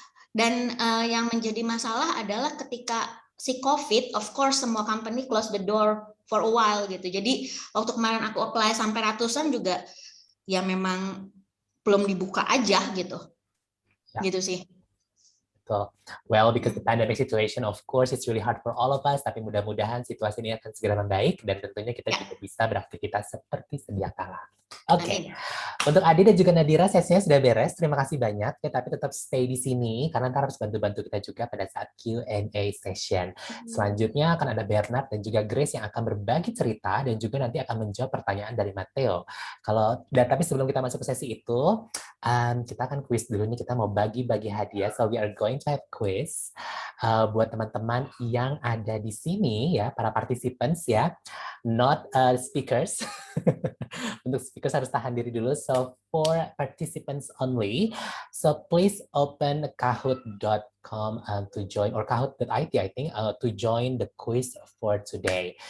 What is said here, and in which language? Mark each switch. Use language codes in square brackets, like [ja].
[id] Dan yang menjadi masalah adalah ketika si COVID, [en] of course [id] semua company [en] close the door for a while [id] gitu. Jadi waktu kemarin aku apply sampai ratusan juga ya memang belum dibuka aja gitu. Ya. Gitu sih. Betul. [en] Well, because the pandemic situation, of course, it's really hard for all of us. [id] Tapi mudah-mudahan situasi ini akan segera membaik dan tentunya kita juga bisa beraktivitas seperti sedia kala. Oke. Untuk Adi dan juga Nadira, sesinya sudah beres. Terima kasih banyak. Ya, tapi tetap stay di sini karena ntar harus bantu-bantu kita juga pada saat Q&A session. Selanjutnya akan ada Bernard dan juga Grace yang akan berbagi cerita dan juga nanti akan menjawab pertanyaan dari Matteo. Tapi sebelum kita masuk ke sesi itu, kita akan quiz dulu nih. Kita mau bagi-bagi hadiah. [en] So we are going to have quiz [id] buat teman-teman yang ada di sini ya, para [en] participants ya, not speakers. [id] Untuk speakers harus tahan diri dulu. [en] So for participants only, so please open kahoot.com to join, or kahoot.it I think, to join the quiz for today.